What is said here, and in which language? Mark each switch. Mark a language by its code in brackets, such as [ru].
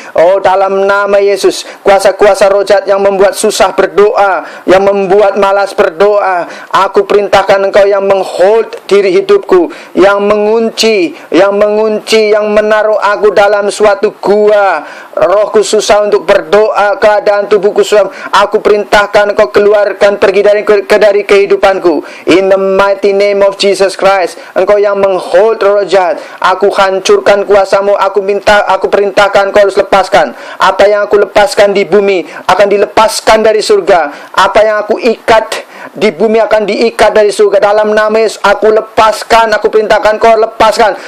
[id] Oh, dalam nama Yesus, kuasa-kuasa roh jahat yang membuat susah berdoa, yang membuat malas berdoa, aku perintahkan engkau yang menghold diri hidupku, yang mengunci, yang menaruh aku dalam suatu gua. Rohku susah untuk berdoa, keadaan tubuhku susah. Aku perintahkan engkau keluarkan, pergi dari kehidupanku. [en] In the mighty name of Jesus Christ. [id] Engkau yang menghold roh jahat, aku hancurkan kuasamu. Aku perintahkan kau harus lepaskan. Apa yang aku lepaskan di bumi akan dilepaskan dari surga. Apa yang aku ikat di bumi akan diikat dari surga. Dalam nama Yesus aku lepaskan. Aku perintahkan kau lepaskan.